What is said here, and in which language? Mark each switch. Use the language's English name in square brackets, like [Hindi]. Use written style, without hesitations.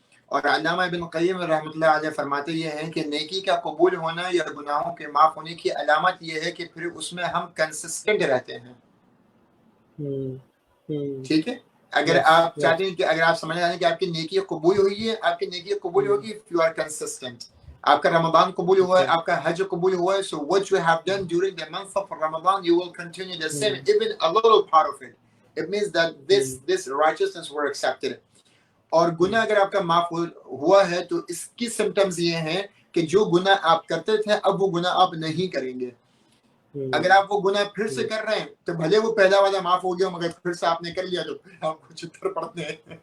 [Urdu] اور علامہ ابن قیم رحمۃ اللہ علیہ فرماتے یہ ہیں کہ نیکی کا قبول ہونا یا گناہوں کے معاف ہونے کی علامت یہ ہے کہ پھر اس میں ہم کنسسٹنٹ رہتے ہیں. ٹھیک ہے, اگر آپ چاہتے ہیں کہ اگر آپ سمجھ رہے ہیں کہ آپ کی نیکی قبول ہوئی ہے, آپ کی نیکی قبول ہوگی [English] if you are consistent. [Urdu] آپ کا رمضان قبول ہوا ہے, [English] آپ کا حج قبول ہوا ہے, so what you have done during the month of Ramadan you will continue the same, even a little part of it. It means that this righteousness were accepted. [Urdu] اور گناہ اگر آپ کا معاف ہوا ہے تو اس کی سمٹمز یہ ہیں کہ جو گناہ آپ کرتے تھے اب وہ گناہ آپ نہیں کریں گے. اگر آپ وہ گناہ پھر سے کر رہے ہیں تو بھلے وہ پہلا والا معاف ہو گیا مگر پھر سے آپ نے کر لیا تو پھر آپ کو چتر پڑتے ہیں.